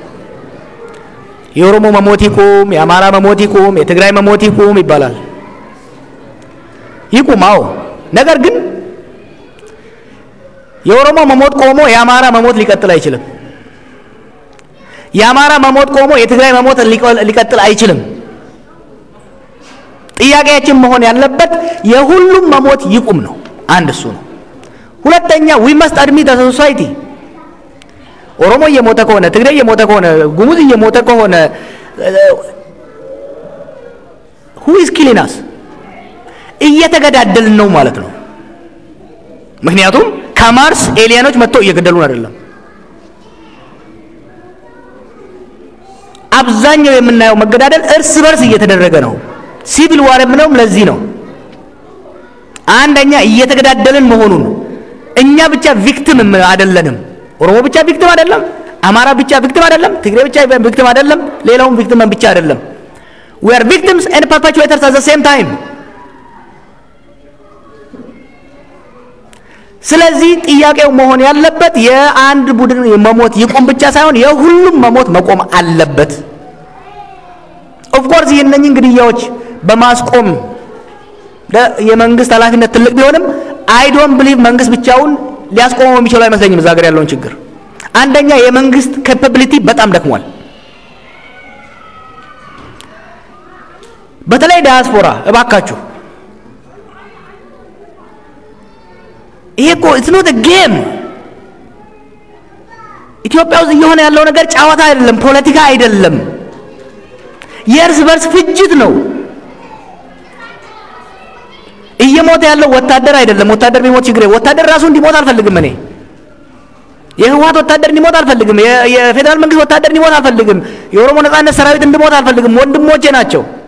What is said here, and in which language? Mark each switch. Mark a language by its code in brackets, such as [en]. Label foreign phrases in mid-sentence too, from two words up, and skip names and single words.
[am] የኦሮሞ መሞት ይቁም፣ የአማራ መሞት ይቁም፣ የትግራይ መሞት ይቁም ይባላል። ይቁማው። ነገር ግን የኦሮሞ መሞት ቆሞ የአማራ መሞት ሊቀጥል አይችልም። የአማራ መሞት ቆሞ የትግራይ መሞት ሊቀጥል አይችልም። ጥያቄያችን መሆን ያለበት የሁሉም መሞት ይቁም ነው። አንድ እሱ ነው። ሁለተኛ [en] we must admit as a society [am] ኦሮሞ እየሞተ ከሆነ ትግሬ እየሞተ ከሆነ ጉሙዝ እየሞተ ከሆነ [en] who is killing us [am] እየተገዳደልን ነው ማለት ነው ምክንያቱም ከማርስ ኤሊያኖች መጥተው እየገደሉን አይደለም አብዛኛው የምናየው መገዳደል እርስ በርስ እየተደረገ ነው [en] civil war [am] የምንለው ለዚህ ነው አንደኛ እየተገዳደልን መሆኑን እኛ ብቻ ቪክቲም አይደለንም ኦሮሞ ብቻ ቪክቲም አይደለም አማራ ብቻ ቪክቲም አይደለም ትግሬ ብቻ ቪክቲም አይደለም ሌላውም ቪክቲም ብቻ አይደለም [en] we are victims and perpetrators at the same time [am] ስለዚህ ጥያቄው መሆን ያለበት የአንድ ቡድን መሞት ይቆም ብቻ ሳይሆን የሁሉም መሞት መቆም አለበት [en] of course [am] የነኝን ግድያዎች በማስቆም የመንግስት ኃላፊነት ትልቅ ቢሆንም [en] I don't believe [am] መንግስት ብቻውን ሊያስቆመው የሚችለው አይመስለኝም እዛ ሀገር ያለውን ችግር አንደኛ የመንግስት capability በጣም ደክሟል በተለይ ዲያስፖራ እባካችሁ ይሄኮ [en] it's not a game [am] ኢትዮጵያ ውስጥ እየሆነ ያለው ነገር ጫዋታ አይደለም ፖለቲካ አይደለም የእርስ በርስ ፍጅት ነው እየሞተ ያለው ወታደር አይደለም ወታደር ቢሞት ችግር ወታደር ራሱ እንዲሞት አልፈልግም እኔ የህወሓት ወታደር እንዲሞት አልፈልግም የፌደራል መንግስት ወታደር እንዲሞት አልፈልግም የኦሮሞ ነጻነት ሰራዊት እንዲሞት አልፈልግም ወንድሞቼ ናቸው